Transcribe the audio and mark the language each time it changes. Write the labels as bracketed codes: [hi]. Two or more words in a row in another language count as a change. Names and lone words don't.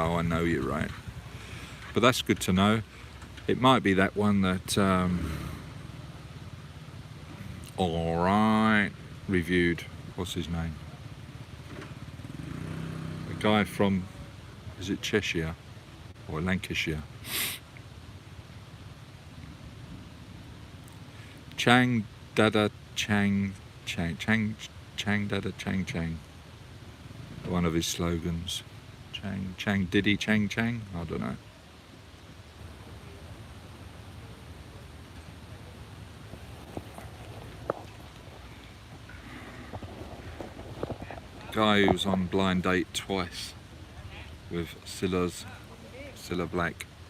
[en] I know you're right, but that's good to know. It might be that one that alright reviewed. What's his name? The guy from, is it Cheshire or Lancashire? Chang Dada Chang Chang Chang Chang Dada Chang Chang. One of his slogans. Chang Chang Diddy Chang Chang? I don't know. Guy who's on Blind Date twice with Cilla Black.